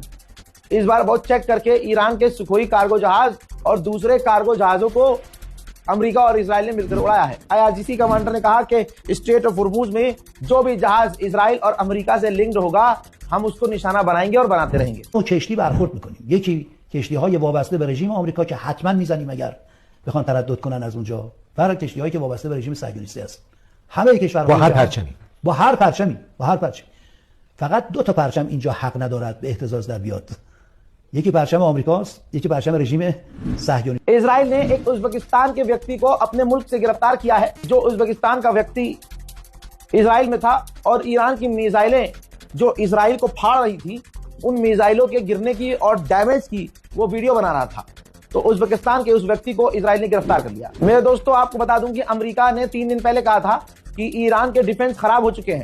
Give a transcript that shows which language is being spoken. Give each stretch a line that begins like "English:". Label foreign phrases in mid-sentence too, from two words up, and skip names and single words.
Hindi: इस बार बहुत चेक करके ईरान के सुखोई कार्गो जहाज और दूसरे कार्गो जहाजों को अमेरिका और इजराइल ने मिलकर उड़ाया है। IRGC कमांडर ने कहा कि स्ट्रेट ऑफ हुर्मुज में जो भी जहाज इजराइल और अमेरिका से लिंक्ड होगा हम उसको निशाना बनाएंगे और बनाते रहेंगे।
Persian: तो چشتی برخورد میکنیم. یکی کشتی‌های وابسته به رژیم آمریکا که حتما میزنیم اگر بخوان تردد کنن از اونجا، و کشتی‌هایی که وابسته به رژیم صهیونیستی هستن. همه کشورها با هر پرچمی فقط دو تا پرچم اینجا حق ندارد به اهتزاز در بیاد. یکی پرچم آمریکاست، یکی پرچم رژیم صهیونی.
Hindi: इजराइल ने एक उज्बेकिस्तान के व्यक्ति को अपने मुल्क से गिरफ्तार किया है। जो उज्बेकिस्तान का व्यक्ति इजराइल में था और ईरान की मिसाइलें जो इजराइल को फाड़ रही थी, उन मिसाइलों के गिरने की और डैमेज की वो वीडियो बना रहा था। तो उज्बेकिस्तान के उस व्यक्ति को इजराइल ने गिरफ्तार कर लिया। मेरे दोस्तों, आपको बता दूं कि अमेरिका ने 3 दिन पहले कहा था कि ईरान के डिफेंस खराब हो चुके हैं।